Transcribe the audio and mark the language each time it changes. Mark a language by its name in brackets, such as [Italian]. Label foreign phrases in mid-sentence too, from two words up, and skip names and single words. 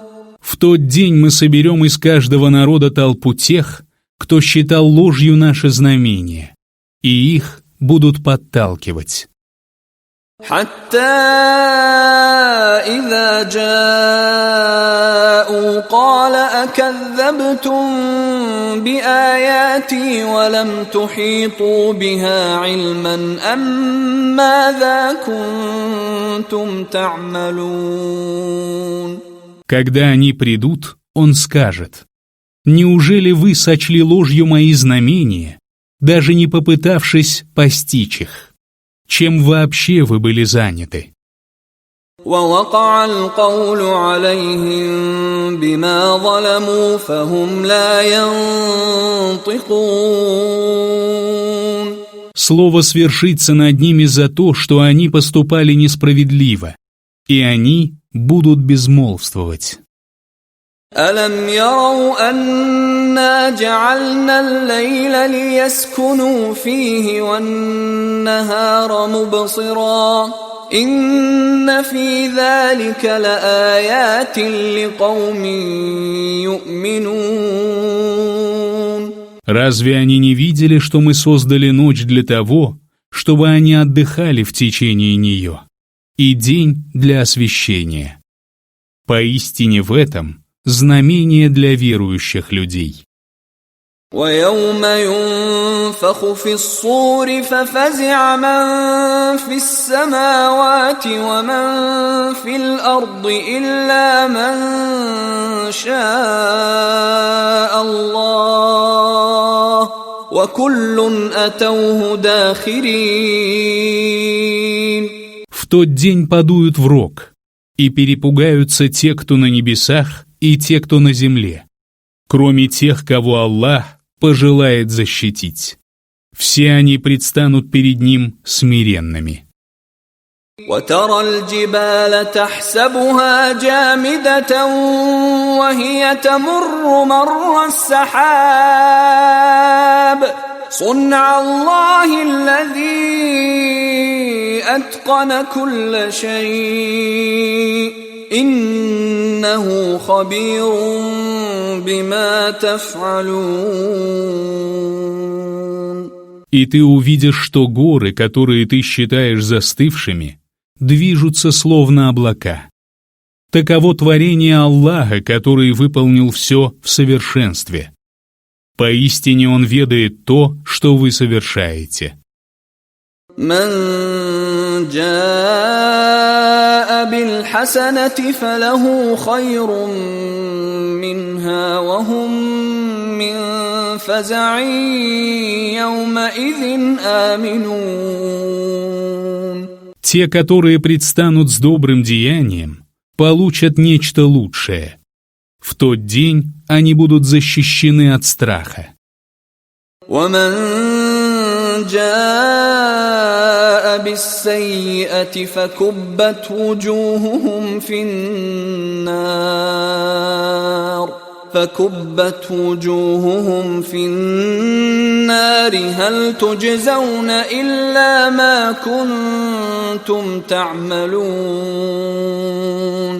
[Russian] В тот день мы соберем из каждого народа толпу тех, кто считал ложью наше знамение, и их будут подталкивать. [Arabic] حتى إذا جاءوا قال أكذبتم بآياتي ولم تحيطوا بها علما أم ماذا كنتم تعملون. [Russian] Когда они придут, он скажет: «Неужели вы сочли ложью мои знамения, даже не попытавшись постичь их? Чем вообще вы были заняты?» [Arabic] وَوَقَعَ الْقَوْلُ عَلَيْهِمْ بِمَا ظَلَمُوا فَهُمْ لَا يَنطِقُونَ. [Russian] Слово свершится над ними за то, что они поступали несправедливо, и они будут безмолвствовать. [Arabic] أَلَمْ يَرَوْا أَنَّا جَعَلْنَا اللَّيْلَ لِيَسْكُنُوا فِيهِ وَالنَّهَارَ مُبْصِرًا إِنَّ فِي ذَلِكَ لَآيَاتٍ لِقَوْمٍ يُؤْمِنُونَ. [Russian] Разве они не видели, что мы создали ночь для того, чтобы они отдыхали в течение нее, и день для освещения? Поистине в этом знамение для верующих людей. [Arabic] وَيَوْمَ يُنفَخُ فِي الصُّورِ فَفَزِعَ مَن فِي السَّمَاوَاتِ وَمَن فِي الْأَرْضِ إِلَّا مَن شَاءَ اللَّهُ وَكُلٌّ أَتَوْهُ دَاخِرِينَ. [Russian] В тот день подуют в рог, и перепугаются те, кто на небесах, и те, кто на земле, кроме тех, кого Аллах пожелает защитить. Все они предстанут перед Ним смиренными. [Arabic] وَتَرَى الْجِبَالَ تَحْسَبُهَا جَامِدَةً وَهِيَ تَمُرُّ مَرَّ السَّحَابِ صُنْعَ اللَّهِ الَّذِي أَتْقَنَ كُلَّ شَيْءٍ إِنَّهُ خَبِيرٌ بِمَا تَفْعَلُونَ. [Russian] И ты увидишь, что горы, которые ты считаешь застывшими, движутся словно облака. Таково творение Аллаха, который выполнил все в совершенстве. Поистине Он ведает то, что вы совершаете. [Arabic] من جاء بالحسنة فله خير منها وهم من فزع يومئذ آمنون. [Russian] Те, которые предстанут с добрым деянием, получат нечто лучшее. В тот день они будут защищены от страха. [Arabic] ومن جاء بالسيئة فكبت وجوههم في النار هل تجزون إلا ما كنتم تعملون.